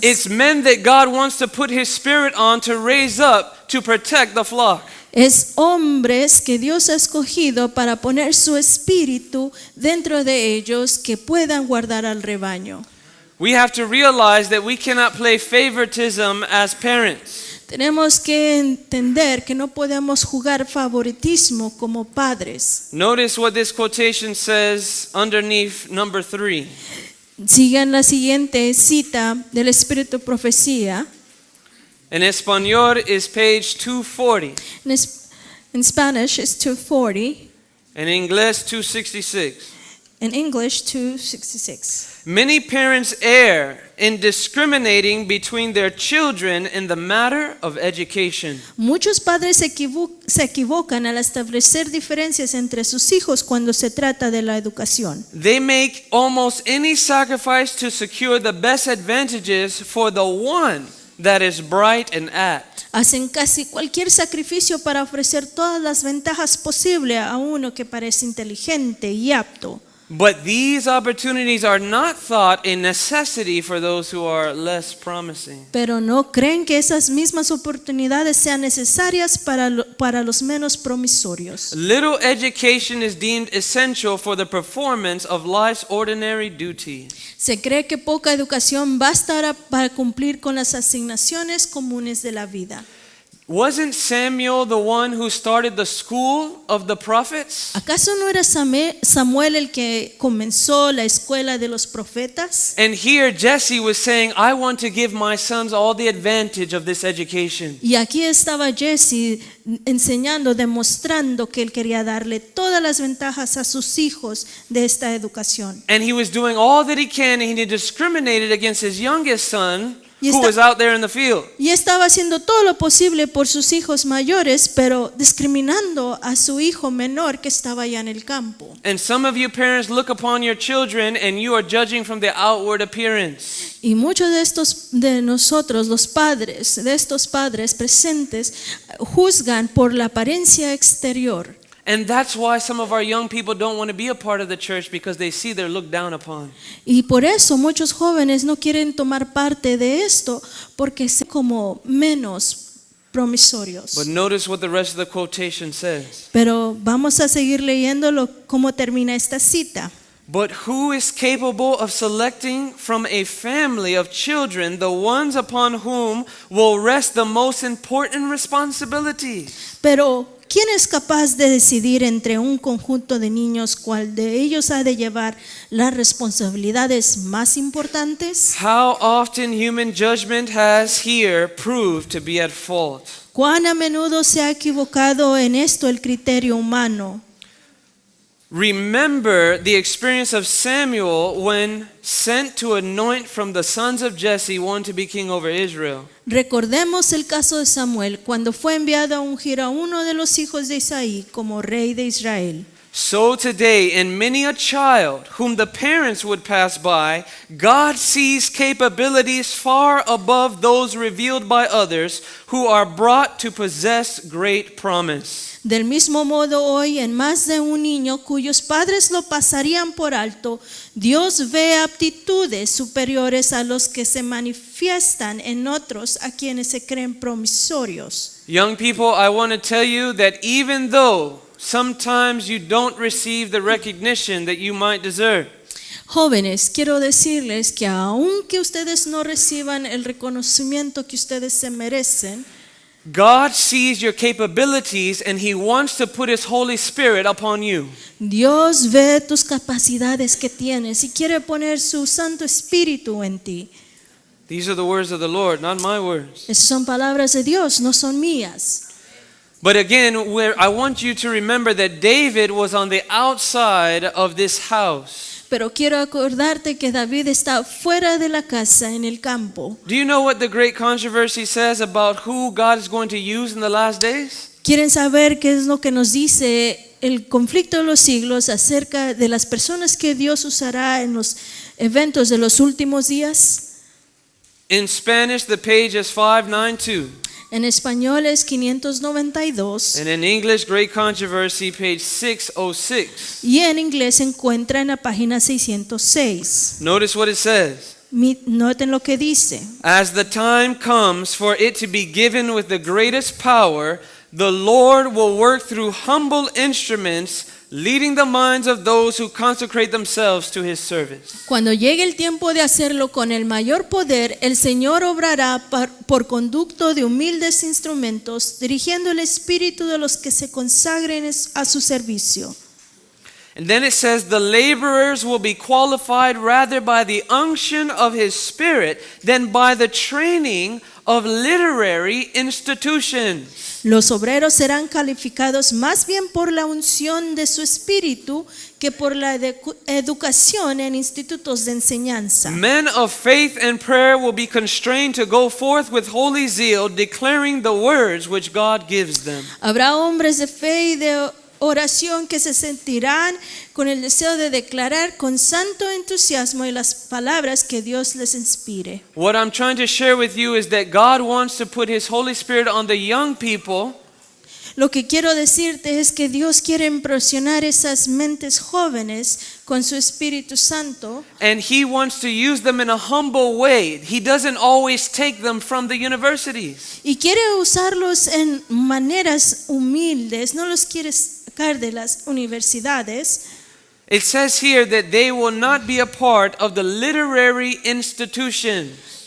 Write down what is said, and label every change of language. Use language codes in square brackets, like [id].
[en] It's men that God wants to put His Spirit on to raise up to protect the flock. [es] Es hombres que Dios ha escogido para poner su espíritu dentro de ellos que puedan guardar al rebaño. [en] We have to realize that we cannot play favoritism as parents. [es] Tenemos que entender que no podemos jugar favoritismo como padres. [en] Notice what this quotation says underneath number 3. [es] Sigan la siguiente cita del Espíritu Profecía. [en] In Espanol is page 240. In Spanish it's 240. In English 266. In English 266. Many parents err in discriminating between their children in the matter of education. [es] Muchos padres se equivocan al establecer diferencias entre sus hijos cuando se trata de la educación. [en] They make almost any sacrifice to secure the best advantages for the one that is bright and apt. [es] Hacen casi cualquier sacrificio para ofrecer todas las ventajas posibles a uno que parece inteligente y apto. [en] But these opportunities are not thought a necessity for those who are less promising. [es] Pero no creen que esas mismas oportunidades sean necesarias para los menos promisorios. [en] Little education is deemed essential for the performance of life's ordinary duty. [es] Se cree que poca educación basta para cumplir con las asignaciones comunes de la vida. [en] Wasn't Samuel the one who started the school of the prophets? [es] ¿Acaso no era Samuel el que comenzó la escuela de los profetas? [en] And here Jesse was saying, I want to give my sons all the advantage of this education. [es] Y aquí estaba Jesse enseñando, demostrando que él quería darle todas las ventajas a sus hijos de esta educación. [en] And he was doing all that he can, and he discriminated against his youngest son, [es] Y [en] who [es] está- [en] was out there in the field. [es] Y estaba haciendo todo lo posible por sus hijos mayores, pero discriminando a su hijo menor que estaba allá en el campo. [en] And some of you parents look upon your children and you are judging from the outward appearance. [es] Y muchos de nosotros, los padres, de estos padres presentes, juzgan por la apariencia exterior. [en] And that's why some of our young people don't want to be a part of the church, because they see they're looked down upon. [es] Y por eso muchos jóvenes no quieren tomar parte de esto porque son como menos promisorios. [en] But notice what the rest of the quotation says. [es] Pero vamos a seguir leyéndolo cómo termina esta cita. [en] But who is capable of selecting from a family of children the ones upon whom will rest the most important responsibilities? [es] Pero ¿quién es capaz de decidir entre un conjunto de niños cuál de ellos ha de llevar las responsabilidades más importantes? [en] How often human judgment has here proved to be at fault. [es] ¿Cuán a menudo se ha equivocado en esto el criterio humano? [en] Remember the experience of Samuel when sent to anoint from the sons of Jesse one to be king over Israel. [es] Recordemos el caso de Samuel cuando fue enviado a ungir a uno de los hijos de Isaí como rey de Israel. [en] So today, in many a child whom the parents would pass by, God sees capabilities far above those revealed by others who are brought to possess great promise. [es] Del mismo modo hoy en más de un niño cuyos padres lo pasarían por alto, Dios ve aptitudes superiores a los que se manifiestan en otros a quienes se creen promisorios. [en] Young people, I want to tell you that even though sometimes you don't receive the recognition that you might deserve, [es] Jóvenes, quiero decirles que aunque ustedes no reciban el reconocimiento que ustedes se merecen, [en] God sees your capabilities and He wants to put His Holy Spirit upon you. [es] Dios ve tus capacidades que tienes y quiere poner su Santo Espíritu en ti. [en] These are the words of the Lord, not my words. [es] Esas son palabras de Dios, no son mías. [en] But again, I want you to remember that David was on the outside of this house. [es] Pero quiero acordarte que David está fuera de la casa en el campo. [en] Do you know what the great controversy says about who God is going to use in the last days? [es] ¿Quieren saber qué es lo que nos dice el conflicto de los siglos acerca de las personas que Dios usará en los eventos de los últimos días? [en] In Spanish, the page is 592. [es] En español es 592 [en] And in English, Great Controversy, page 606. [es] y en inglés se encuentra en la página 606. [en] Notice what it says. [es] Noten lo que dice. [en] As the time comes for it to be given with the greatest power, the Lord will work through humble instruments, leading the minds of those who consecrate themselves to His service. [es] Cuando llegue el tiempo de hacerlo con el mayor poder, el Señor obrará por conducto de humildes instrumentos, dirigiendo el espíritu de los que se consagren a su servicio. [en] And then it says, the laborers will be qualified rather by the unction of His Spirit than by the training of literary institutions. [es] Los obreros serán calificados más bien por la unción de su espíritu que por la educación en institutos de enseñanza. [en] Men of faith and prayer will be constrained to go forth with holy zeal, declaring the words which God gives them. [es] Habrá hombres de fe y de oración que se sentirán con el deseo de declarar con santo entusiasmo y las palabras que Dios les inspire. [en] What I'm trying to share with you is that God wants to put His Holy Spirit on the young people. [es] Lo que quiero decirte es que Dios quiere impresionar esas mentes jóvenes con su Espíritu Santo. [en] And He wants to use them in a humble way. He doesn't always take them from the universities. [es] Y quiere usarlos en maneras humildes, no los quiere sacar de las universidades. [en] It says here that they will not be a part of the literary institutions.